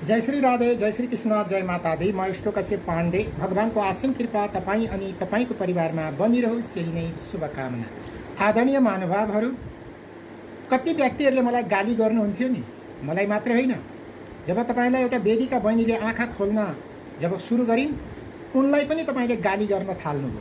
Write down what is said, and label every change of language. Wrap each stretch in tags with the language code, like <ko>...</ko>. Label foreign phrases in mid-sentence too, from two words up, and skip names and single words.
<hi>जय श्री राधे, जय श्री कृष्ण, जय माता दी।</hi> <ne>म इष्ट कश्यप पाण्डे। भगवानको असीम कृपा तपाईँ अनि तपाईँको परिवारमा बनिरहोस्, यही नै शुभकामना। आदरणीय महानुभावहरू, कति व्यक्तिहरूले मलाई गाली गर्नुहुन्थ्यो नि, मलाई मात्रै होइन। जब तपाईँलाई एउटा वेदिका बहिनीले आँखा खोल्न जब सुरु गरिन्, उनलाई पनि तपाईँले गाली गर्न थाल्नुभयो।</ne>